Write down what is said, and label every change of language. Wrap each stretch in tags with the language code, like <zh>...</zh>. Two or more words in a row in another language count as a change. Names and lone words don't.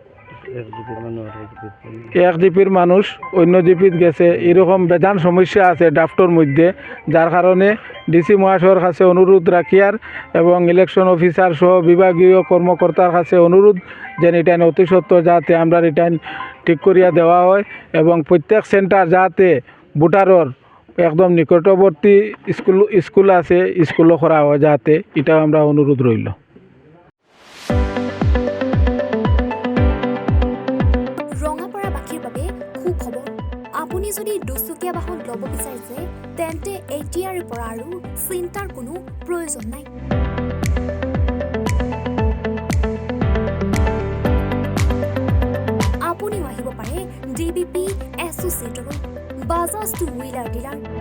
<bn>এক জিপির মানুষ অন্য জিপিত গেছে, এরকম বেজান সমস্যা আছে ড্রাফটের মধ্যে, যার কারণে ডিসি মহাশয়ের কাছে অনুরোধ রাখিয়ার এবং</bn> <en>election officer</en> <bn>সহ বিভাগীয় কর্মকর্তার কাছে অনুরোধ যেন এটা অতি সত্বর যাতে আমরা রিটার্ন ঠিক করিয়া দেওয়া হয় এবং প্রত্যেক সেন্টার যাতে ভোটারর একদম নিকটবর্তী স্কুল আছে স্কুলও করা হয় যাতে এটা আমরা অনুরোধ রইল।</bn> <as>ৰঙাপাৰাবাসীৰ বাবে সুখবৰ, আপুনি যদি দুচকীয়া বাহন ল'ব বিচাৰিছে তেন্তে এতিয়াৰে পৰা আৰু চিন্তাৰ কোনো প্ৰয়োজন নাই। আপুনিও আহিব পাৰে DBP এছ'চিয়েটলৈ, বাজাজ</as> <en>two wheeler dealer.</en>